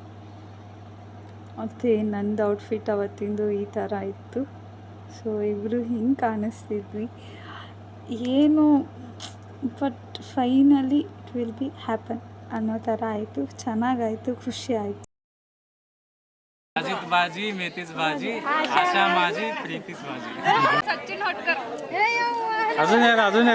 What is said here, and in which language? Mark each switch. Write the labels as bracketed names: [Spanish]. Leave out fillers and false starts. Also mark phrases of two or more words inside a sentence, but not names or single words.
[Kannada] ಮತ್ತು ನಂದು ಔಟ್ಫಿಟ್ ಅವತ್ತಿಂದು ಈ ಥರ ಇತ್ತು. ಸೊ ಇಬ್ಬರು ಹಿಂಗೆ ಕಾಣಿಸ್ತಿದ್ವಿ. ಏನು [English] but finally it will be happen [Kannada] ಅನ್ನೋ ಥರ ಆಯಿತು. ಚೆನ್ನಾಗಾಯಿತು, ಖುಷಿ ಆಯಿತು. [Marathi] अजित बाजी, मेथीच बाजी, आशा माझी, प्रीतीच माझी. सचिन होटकर अजून एक